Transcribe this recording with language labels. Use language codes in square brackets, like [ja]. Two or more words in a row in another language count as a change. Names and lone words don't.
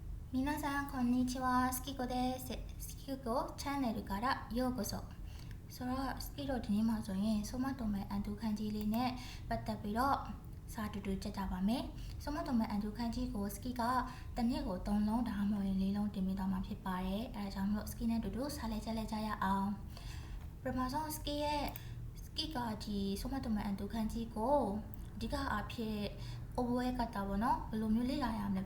[ja] 皆さんこんにちは、スキコです。スキコチャンネルからようこそ。 [my] ဆိုတော့စကီတို့ဒီနေ့မှာဆိုရင်ဆိုမတုံမဲ့အန်တူခန်းကြီးလေးနဲ့ပတ်သက်ပြီးတော့စာတူတူကြက်ကြပါမယ်။ဆိုမတုံမဲ့အန်တူခန်းကြီးကိုစကီကတစ်နေ့ကို3လုံးဒါမှမဟုတ်4လုံးတင်ပေးသွားမှာဖြစ်ပါတယ်။အဲဒါကြောင့်မလို့စကီနဲ့တူတူစာလေးချက်လေးကြရအောင်။ပထမဆုံးစကီကဒီဆိုမတုံမဲ့အန်တူခန်းကြီးကိုအဓိကအဖြစ်အိုဘွဲကတာပေါ့နော်ဘယ်လိုမျိုးလေ့လာရမလဲဘ